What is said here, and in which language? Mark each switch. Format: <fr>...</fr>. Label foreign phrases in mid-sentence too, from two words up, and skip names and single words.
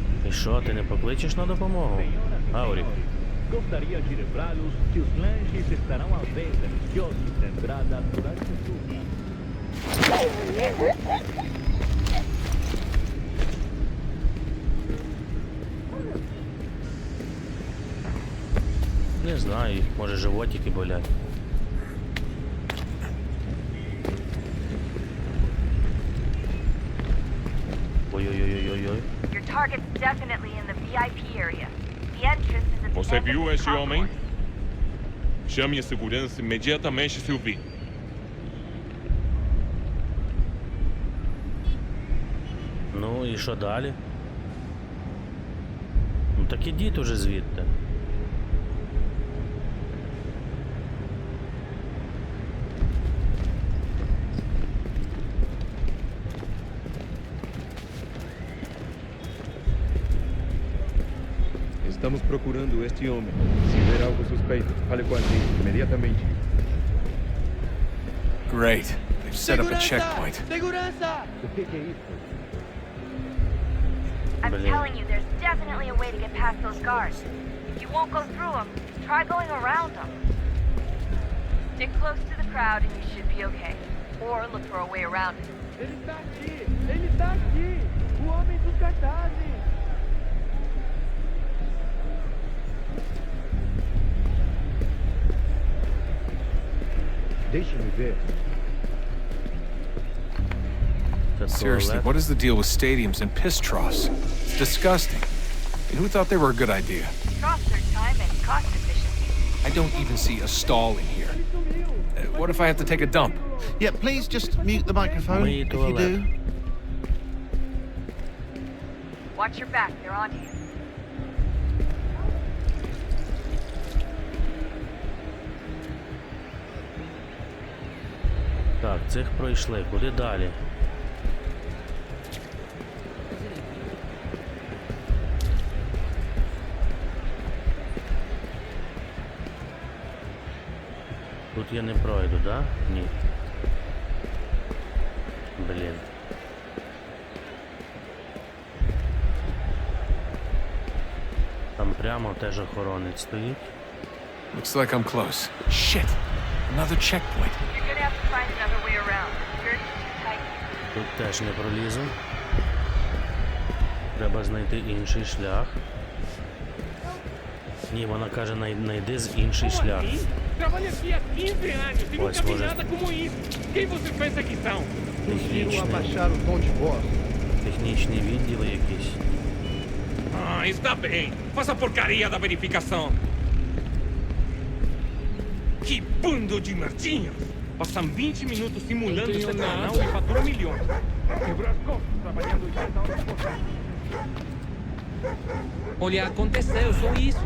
<uk>І що, ти не покличеш на допомогу? Аурі.</uk> <pt>Gostaria de lembrá-los que os lanches estarão à venda nos quiosques da entrada durante o turno.</pt> <uk>Не знаю, може животики болять. Ой-ой-ой-ой-ой.</uk> <en>Your target's definitely in the VIP area. The entrance is at the</en> <pt>Você</pt> <en>end of</en> <pt>viu</pt> <en>the</en> <pt>esse homem?</pt> <en>concourse.</en> <pt>Chame a segurança imediatamente se o vir.</pt> <uk>Ну і що далі? Ну так ідіть уже звідти.</uk> <pt>Estamos procurando este homem. Se ver algo suspeito, fale com a gente imediatamente.</pt> <en>Great. They've set up a checkpoint. I'm telling you, there's definitely a way to get past those guards. If you won't go through them, try going around them. Stick close to the crowd and you should be okay. Or look for a way around it. Ele está aqui! Ele está aqui! O homem dos cartazes! Deixa-me ver. Seriously, what is the deal with stadiums and piss troughs? It's disgusting. And who thought they were a good idea? Troughs are time and cost efficient. I don't even see a stall in here. What if I have to take a dump? Yeah, please just mute the microphone if you do. Watch your back, they're on you.</en> <uk>Так, цих пройшли. Куди далі? Тут я не пройду, да? Ні. Блін. Там прямо теж охоронець стоїть.</uk> <en>Looks like I'm close. Shit! Another checkpoint. You're gonna have to find another way around. Security's too tight.</en> <uk>Тут теж не пролізу. Треба знайти інший шлях. Ні, вона каже, найди з інший шлях.</uk> <pt>Trabalho aqui há 15 anos e Pois, nunca vi hoje- nada como isso. Quem você pensa que são?</pt> <uk>Технічні відділи якісь.</uk> <pt>Ah, está bem. Faça a porcaria da verificação. Que bando de merdinhas! Passam 20 minutos simulando ser canal e fatura milhões. Quebrou as costas trabalhando 80 horas por dia. Olha, aconteceu, só isso.</pt>